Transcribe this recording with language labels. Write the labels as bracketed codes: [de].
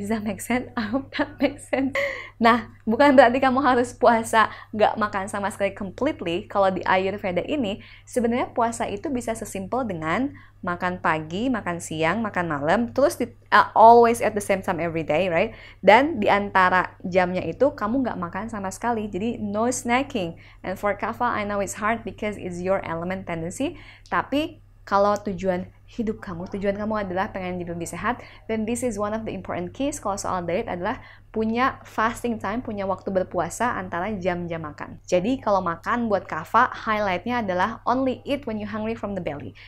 [en] Does that make sense? I hope that makes sense. [id] Nah, bukan berarti kamu harus puasa nggak makan sama sekali completely. Kalau di Ayurveda ini, sebenarnya puasa itu bisa sesimpel dengan makan pagi, makan siang, makan malam, terus [en] always at the same time every day, right? [id] Dan di antara jamnya itu kamu nggak makan sama sekali. [en] Jadi no snacking. And for kava, I know it's hard because it's your element tendency. [id] Tapi kalau tujuan kamu adalah pengen jadi lebih sehat, [en] then this is one of the important keys [id] kalau soal diet adalah punya fasting time, punya waktu berpuasa antara jam-jam makan. Jadi kalau makan buat kava, highlightnya adalah [en] only eat when you hungry from the belly.